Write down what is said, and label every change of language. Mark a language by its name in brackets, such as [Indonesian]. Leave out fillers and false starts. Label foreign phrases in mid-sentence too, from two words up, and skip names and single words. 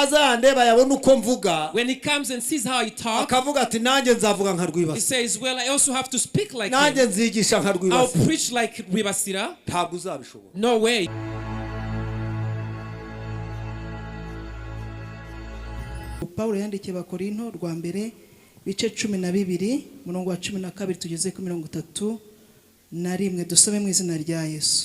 [Kinyarwanda] naza yandeba yabona uko mvuga, [English] when he comes and sees how I talk, [Kinyarwanda] akavuga ati nanjye nzavuga nka [English] he [Kinyarwanda] Rwibasira, [English] says, well, I also have to speak like [Kinyarwanda] nanjye [English] him. [Kinyarwanda] nzigisha nka [English] I'll [Kinyarwanda] Rwibasira. [English] preach like Rwibasira. [Kinyarwanda] Ntabwo uzabishobora. [English] No way. [Kinyarwanda] Paulo yandikiye Abakorinto rwa mbere bice 12 murongo wa 12 tugeze ku 31 dusome mu izina rya Yesu.